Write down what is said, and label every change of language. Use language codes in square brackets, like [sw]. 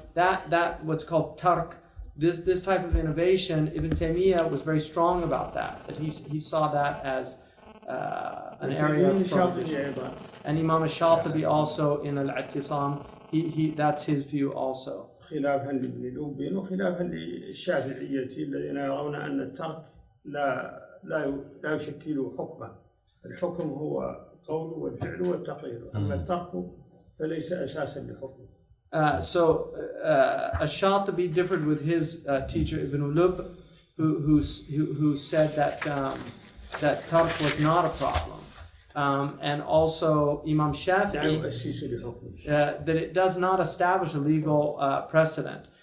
[en] That what's called tark. This type of innovation, Ibn Taymiyyah was very strong about that he saw that as an area of prohibition. And Imam al-Shatibi also in al-I'tisam, that's his view also. [ar] خلافا لابن لوب وخلافا للشافعية الذين يرون أن الترك لا يشكل حكما. الحكم هو القول والفعل والتقرير، أما الترك فليس أساسا لحكم. [en] So Ash-Shatibi differed with his teacher Ibn Lub, who said that tark was not a problem, and also Imam Shafi'i that it does not establish a legal precedent.